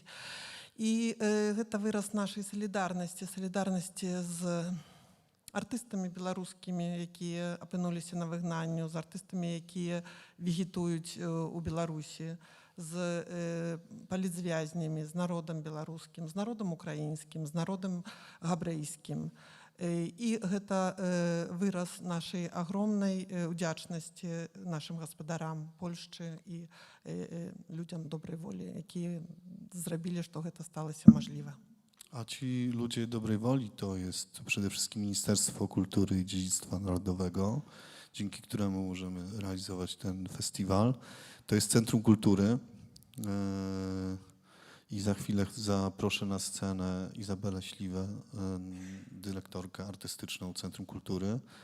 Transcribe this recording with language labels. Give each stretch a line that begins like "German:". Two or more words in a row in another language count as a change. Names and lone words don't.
Belarusian: І гэта выраз нашай салідарнасці з артыстамі беларускімі, якія апынуліся на выгнанню, з артыстамі, якія вегетуюць у Беларусі, з палітзвязнямі, з народам беларускім, з народам украінскім, з народам габрэйскім. І гэта выраз нашай агромнай удзячнасці нашым гаспадарам Польшчы і людзям добрай волі, якія зрабілі, што гэта сталася мажліва.
Polish: A ci ludzie dobrej woli to jest przede wszystkim Ministerstwo Kultury i Dziedzictwa Narodowego, dzięki któremu możemy realizować ten festiwal. To jest Centrum Kultury i za chwilę zaproszę na scenę Izabelę Śliwę, dyrektorkę artystyczną Centrum Kultury.